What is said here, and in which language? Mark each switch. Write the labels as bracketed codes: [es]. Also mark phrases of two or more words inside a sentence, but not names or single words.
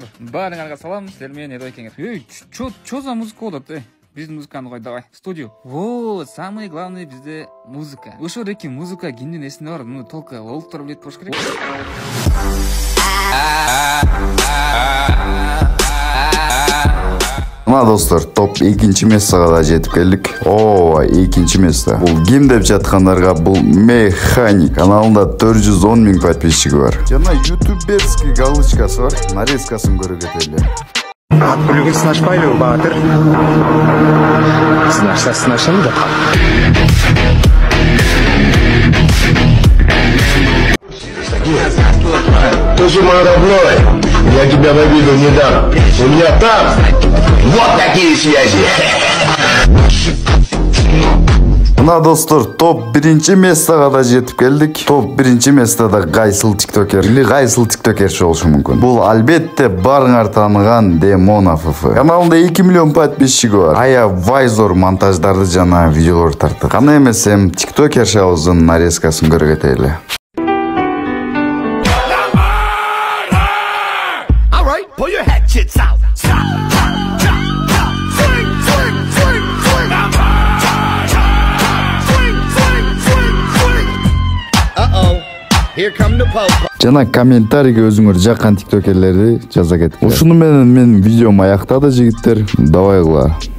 [ky] Баарыңарга салам, силер менен Эду Байкеңер. [ru] Чё за [ky] музыка болот, биздин музыканы кой давай. [ru] Студию. Вот, самый главный [ky] бизде музыка. Ошо реки музыка кимдин эсинде бар, муну толко олуктар билет болуш керек. Мына достор, топ 2 местага да жетип келдик. Ооба, 2 место. Бул ким деп жаткандарга, бул Механик. Каналында 410.000 подписчиги бар. Жана ютуберский галочкасы бар. Нарезкасын көрө кетели. Бүлүгүн сынашпайлы баатыр. Сынашса сынашамы жок. [ru] Тоже мой родной, я тебя в обиду не дам. У меня там вот такие связи. [ky] Мына достор, топ 1 местага да жетип келдик. Топ 1 местада кайсыл тиктокер или кайсыл тиктокерчи болушу мүмкүн. Бул албетте баарыңар таныган Демона ФФ. Каналында 2 миллион подписчиги бар. Аябай зор монтаждарды жана видеолор тарттык. Кана эмесем тиктокершабыздын нарезкасын көрө кетели. [en] Pull your hatchets out. Here come the popo. [ky] Жана комментарийге өзүңөр жаккан тиктокерлерди жаза кетиңер. Ушуну менен мен видеом аяктады жигиттер. Давай кыла.